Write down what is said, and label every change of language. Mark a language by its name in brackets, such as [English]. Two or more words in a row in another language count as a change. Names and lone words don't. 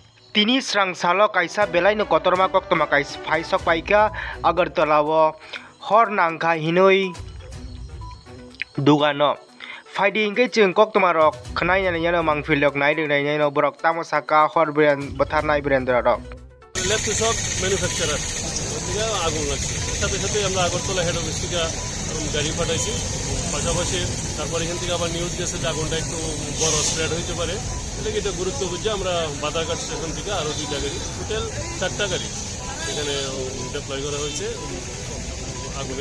[Kok Borok] Tini serang salo kaisa belai no kotorma kok toma kais faisok paika agar tolawo hor nangka hinoi dugano. Faidi ingke jeng kok toma rok kenai nyano mangfilok nai deng nai nyano borok tamo saka hor brand batar nai brand rok. [Bangla] ল্যাপটপ ম্যানুফ্যাকচারার থেকে আগুন লাগছে সাথে সাথে আমরা আগরতলা হেড অফিস থেকে গাড়ি পাঠাইছি পাশাপাশি তারপরে এখান থেকে আবার নিউজ গেছে যে আগুনটা একটু বড় স্প্রেড হইতে পারে এটাকে এটা গুরুত্ব বুঝে আমরা বাদারঘাট স্টেশন থেকে আরও 2টা গাড়ি টোটাল 4টা গাড়ি এখানে ডিপ্লয় করা হয়েছে আগুনে।